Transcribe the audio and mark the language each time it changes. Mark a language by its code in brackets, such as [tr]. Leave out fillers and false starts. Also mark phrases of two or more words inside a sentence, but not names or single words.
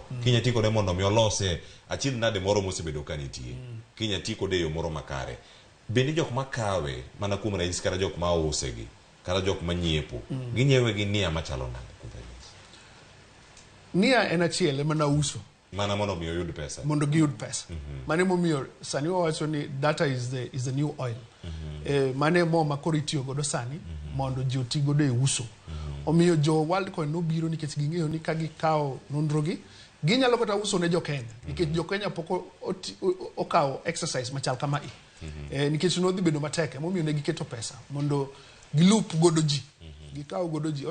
[luo] Kinya ti kode mondo mi olose achiedh nade moro mosebedo ka nitie, kinya ti kode e yo moro makare. Bende jok makawe mana kuom ranyisi kata jok ma use gi kata jok ma nyiepo ginyiewe gi nia machalo nade? Nia en achiel ema na uso mana mondo mi oyud pesa, mondo giyud pesa. Mane momiyo sani wawacho ni [en] data is the new oil. [luo] Mane mo makoro itiyo godo sani mondo ji oti godo e uso. Omiyo jo worldcoin nobiro nikech ging'eyo ni ka gikawo nonro gi ginyalo kata uso ne jo Kenya, nikech jo Kenya poko okawo exercise machal kama nikech nodhi bedo matek, momiyo ne giketo pesa mondo gilup godo ji, gikawo godo ji.